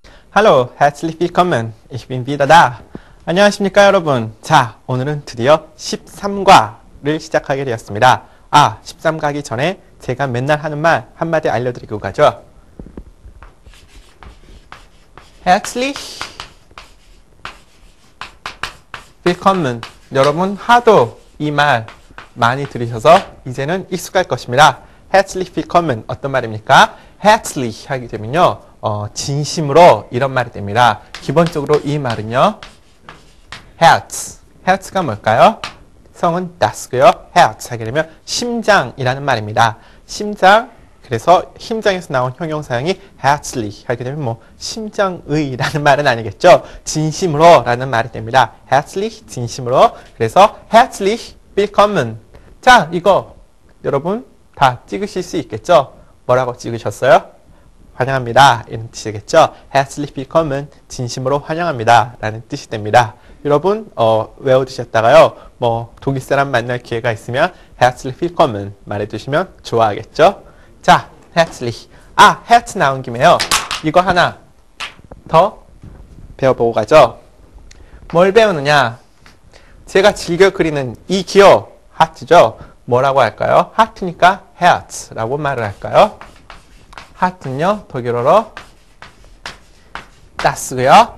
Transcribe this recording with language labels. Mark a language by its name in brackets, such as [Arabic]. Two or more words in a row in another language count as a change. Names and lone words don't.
[German] Hallo, herzlich willkommen. Ich bin wieder da. [Korean] 안녕하십니까, 여러분. 자, 오늘은 드디어 13과를 시작하게 되었습니다. 13과 하기 전에 제가 맨날 하는 말 한마디 알려드리고 가죠. [German] Herzlich willkommen. [Korean] 여러분, 하도 이 말 많이 들으셔서 이제는 익숙할 것입니다. [German] Herzlich willkommen. [Korean] 어떤 말입니까? Herzlich 하게 되면요. 진심으로 이런 말이 됩니다. 기본적으로 이 말은요. Herz. Herz가 뭘까요? 성은 das고요. Herz 하게 되면 심장이라는 말입니다. 심장. 그래서 심장에서 나온 형용사형이 herzlich 하게 되면 뭐 심장의라는 말은 아니겠죠. 진심으로 라는 말이 됩니다. herzlich 진심으로. 그래서 [German] herzlich willkommen. [Korean] 자, 이거 여러분 다 찍으실 수 있겠죠? 뭐라고 찍으셨어요? 환영합니다. 이런 뜻이겠죠? [German] herzlich willkommen. [Korean] 진심으로 환영합니다. 라는 뜻이 됩니다. 여러분 외워두셨다가요. 뭐 독일 사람 만날 기회가 있으면 [German] herzlich willkommen [Korean] 말해두시면 좋아하겠죠? 자, herzlich. herz 나온 김에요. 이거 하나 더 배워보고 가죠. 뭘 배우느냐? 제가 즐겨 그리는 이 기호 하트죠? 뭐라고 할까요? 하트니까 herz라고 말을 할까요? 하트는요, 독일어로 das고요.